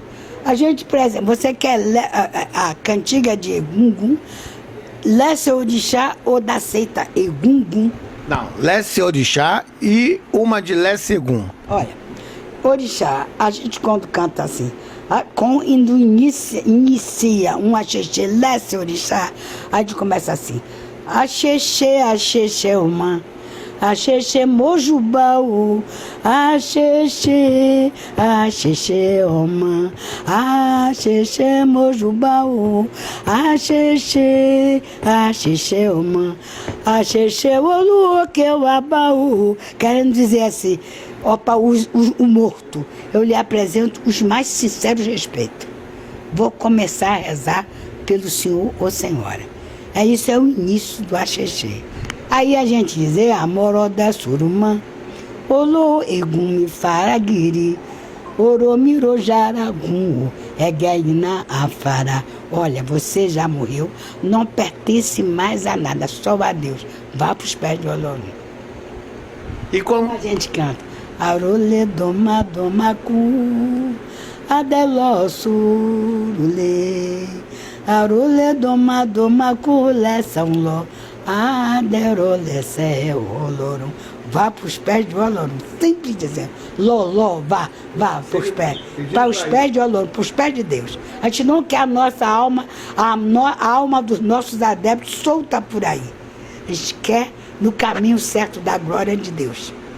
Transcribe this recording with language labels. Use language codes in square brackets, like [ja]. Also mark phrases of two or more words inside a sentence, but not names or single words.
[pt] A gente, por exemplo, você quer a cantiga de Egungun, Lécio Orixá ou da seita Egungun? Não, Lécio Orixá e uma de Lécio Egum. Olha, Orixá, a gente quando canta assim, quando inicia um axexê, Lécio Orixá, a gente começa assim, axexê, uma. [yo] Axexê Mojubaú, axexê, Oma, axexê Mojubaú, axexê, Oma, axexê Olu que eu abaú. [pt] Querendo dizer assim, opa, o morto, eu lhe apresento os mais sinceros respeitos. Vou começar a rezar pelo senhor ou senhora. Isso é o início do axexê. Aí a gente diz, [yo] amor da surumã, olo egumi faragiri, oromiro jaragum, egaina afara. [pt] Olha, você já morreu, não pertence mais a nada, só a Deus. Vá para os pés de Olorum. E como A gente canta, [yo] arole doma domacu, adelo surule, arole doma domacu, lesão lo. Aderolece Olorum. [pt] Vá para os pés de Olorum. Sempre dizendo, Loló, vá para os pés. Para os pés de Olorum, para os pés de Deus. A gente não quer a nossa alma, a alma dos nossos adeptos solta por aí. A gente quer no caminho certo da glória de Deus.